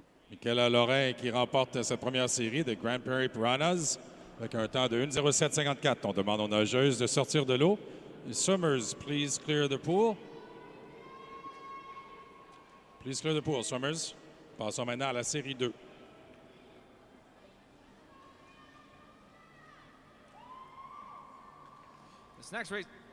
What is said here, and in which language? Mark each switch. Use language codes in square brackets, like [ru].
[fr] Michaela Lauren qui remporte cette première série de Grand Prairie Piranhas avec un temps de 1:07:54. On demande aux nageuses de sortir de l'eau. [en] Swimmers, please clear the pool. Please clear the pool, Swimmers. [fr] Passons maintenant à la série 2. [en] This next race.